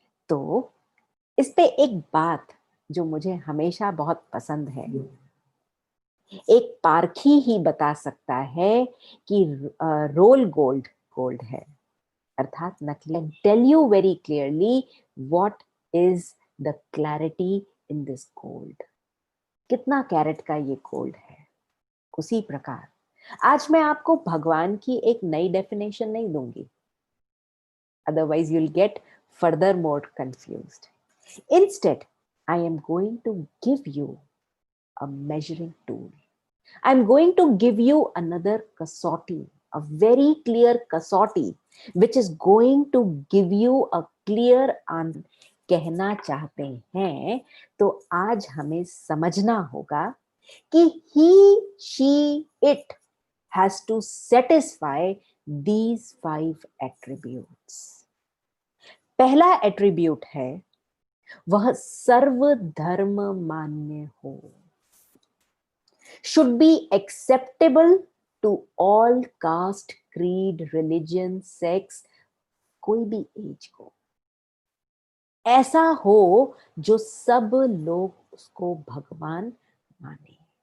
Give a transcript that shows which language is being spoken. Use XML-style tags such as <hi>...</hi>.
<hi>तो इस पे एक बात जो मुझे हमेशा बहुत पसंद है, एक पारखी ही बता सकता है कि रोल गोल्ड गोल्ड है, अर्थात नकली।</hi> <en>Tell you very clearly what is the clarity in this gold.</en> <hi>कितना कैरेट का ये गोल्ड है। उसी प्रकार आज मैं आपको भगवान की एक नई डेफिनेशन नहीं दूंगी,</hi> <en>otherwise you'll get further more confused. Instead, I am going to give you a measuring tool. I'm going to give you another kasauti, a very clear kasauti, which is going to give you a clear answer.</en> <hi>कहना चाहते हैं तो आज हमें समझना होगा कि</hi> <en>he, she, it has to satisfy these 5 attributes.</en> <hi>पहला एट्रीब्यूट है वह सर्वधर्म मान्य हो,</hi> <en>should be acceptable to all caste, creed, religion, sex,</en> <hi>कोई भी एज को, ऐसा हो जो सब लोग उसको भगवान माने।</hi>